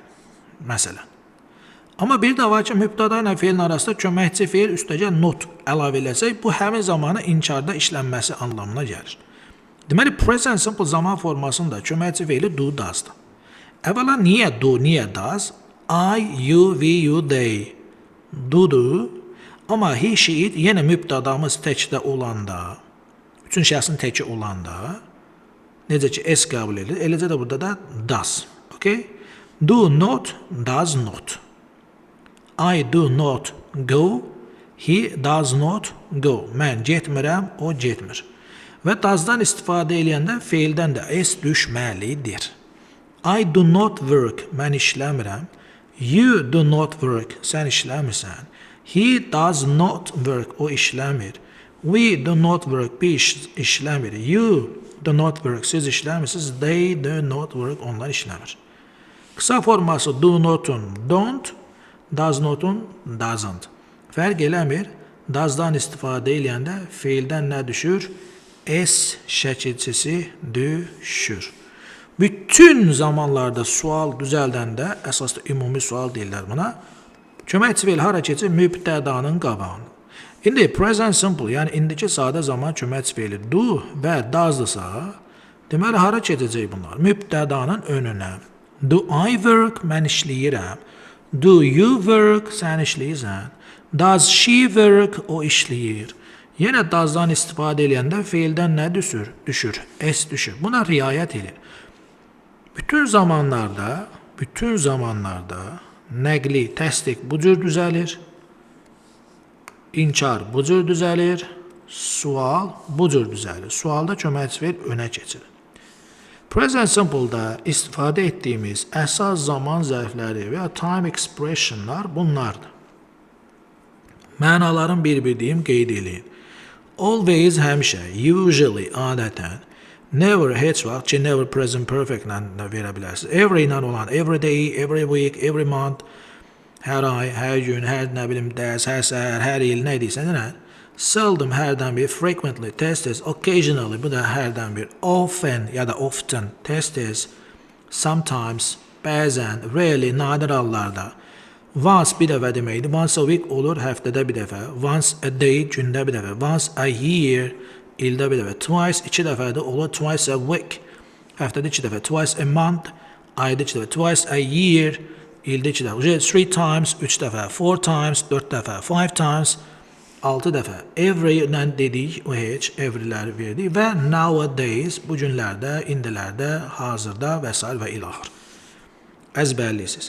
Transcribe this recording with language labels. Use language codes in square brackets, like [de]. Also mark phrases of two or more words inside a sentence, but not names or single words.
[az] Məsələn. Amma bir də var ki, mübtəda ilə feilin arasında köməkçi feil üstəgəl not əlavə eləsək, bu həmin zamanı inkarda işlənməsi anlamına gəlir. Deməli, [en] present simple [az] zaman formasında köməkçi feili do, does-dır. Əvvəla niyə do, niyə does? [en] I, you, we, you, they. [az] Do-dur. Amma he, she, it yenə mübtədamız təkdə olanda, üçün şəxsin təki olanda, necə ki S qəbul edilir, eləcə də burada da does. [en] Okay? Do not, does not. I do not go, he does not go. [az] Mən getmirəm, o getmir. Və does-dan istifadə eləyəndə feildən də S düşməlidir. [en] I do not work, [az] mən işləmirəm. [en] You do not work, [az] sən işləmirsən. [en] He does not work, [az] o işləmir. [en] We do not work, [az] biz işləmir. [en] You do not work, [az] siz işləmirsiniz. [en] They do not work, [az] onlar işləmir. Qısa forması [en] do not'un [az] don't, [en] does not'un [az] doesn't. Fərq eləmir. Does'dan istifadə eləyəndə feildən nə düşür? S şəkilçisi düşür. Bütün zamanlarda sual düzəldəndə, əsasda ümumi sual deyirlər buna, köməkçi feil hara keçir? Mübtədanın qabağına. İndi [en] present simple, [az] yəni indiki sadə zaman köməkçi feili do və does-dırsa, deməli hara keçəcək bunlar? Mübtədanın önünə. [en] Do I work? [az] Mən işləyirəm. [en] Do you work? [az] Sən işləyirsən. [en] Does she work? [az] O işləyir. Yenə does-dan istifadə eləyəndə feildən nə düşür? S düşür. Buna riayət edir. Bütün zamanlarda nəqli, təsdiq bu cür düzəlir, inkar bu cür düzəlir, sual bu cür düzəlir. Sualda köməkçi feil önə keçir. [en] Present simple- [az] da istifadə etdiyimiz əsas zaman zərfləri və ya [en] time expressionlar [az] bunlardır. Mənaların bir-bir deyim, qeyd eləyin. Always həmişə, usually adətən, never heç vaxt ki, never [en] present perfect [az] ilə verə bilərsiniz. [en] Every ilə olan every day, every week, every month, [az] hər ay, hər gün, hər nə bilim dərs, hər səhər, hər il nə deyirsən, nə? Seldom hərdən bir, frequently, tez-tez, occasionally, bu da hərdən bir, often ya da often, tez-tez, sometimes, bəzən, rarely, nadir hallarda. Once bir dəfə deməkdir. [en] Once a week [az] olur, həftədə bir dəfə. [en] Once a day, [az] gündə bir dəfə. [en] Once a year, [az] ildə bir dəfə. Twice, 2 dəfədə olur. [en] Twice a week, [az] həftədə 2 dəfə. [en] Twice a month, [az] ayda 2 dəfə. [en] Twice a year, [az] ildə 2 dəfə. 3 times, 3 dəfə. 4 times, 4 dəfə. 5 times, 6 dəfə. Every-lə dedik, o heç, everyləri verdik. Və nowadays, bu günlərdə, indilərdə, hazırda və s. və ilaxır. Əzbərləyirsiniz.